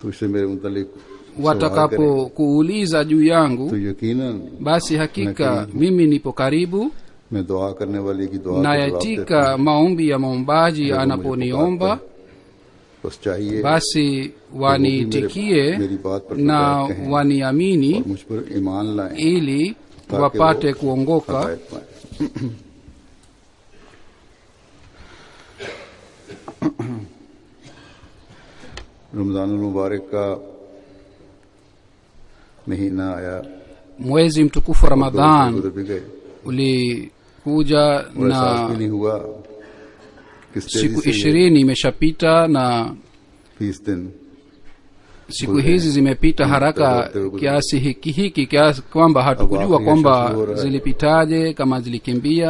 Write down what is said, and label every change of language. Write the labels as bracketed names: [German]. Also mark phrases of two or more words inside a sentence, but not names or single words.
[Swahili] watakapo kuuliza juu yangu, basi hakika mimi nipo karibu na yatika maombi ya maombaji anaponiomba, basi waniitikie na waniamini ili wapate kuongoka. [Hindi] रमज़ानुल मुबारक का महीना आया, [Swahili] mwezi mtukufu Ramadhan ulikuja na siku 20 imeshapita, na siku hizi zimepita haraka kiasi hiki kiasi kwamba hatukujua kwamba zilipitaje, kama zilikimbia.